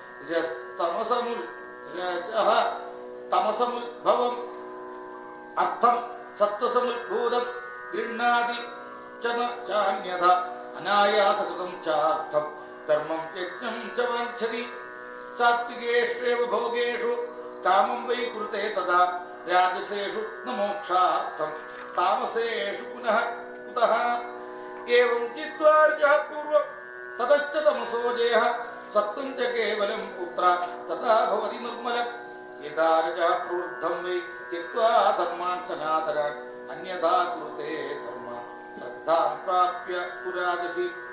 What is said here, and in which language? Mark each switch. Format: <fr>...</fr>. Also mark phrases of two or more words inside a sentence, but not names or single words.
<sa>तमसमुद्भवम् अर्थं सत्त्वसमुद्भूतं गृह्णाति च न चान्यथा अनायासकृतं चार्थं धर्मं यज्ञं च वाञ्छति सात्विकेष्वेव भोगेषु कामं वै कुरुते तदा രാജസേഷു ന മോക്ഷാർത്ഥം താമസേഷു പുനഃ കുതഃ ഏവം ചിത്വാ രജഃ പൂർവം തതശ്ച തമസോ ജയഃ സത്വം ച കേവലം പുത്ര തഥാ ഭവതി നിർമ്മലം യഥാ രജഃ പ്രവൃദ്ധം വൈ ചിത്വാ ധർമാൻ സനാതനാൻ അന്യഥാ കൃതേ ധർമ്മ ശ്രദ്ധാം പ്രാപ്യ പുരാജസി</sa>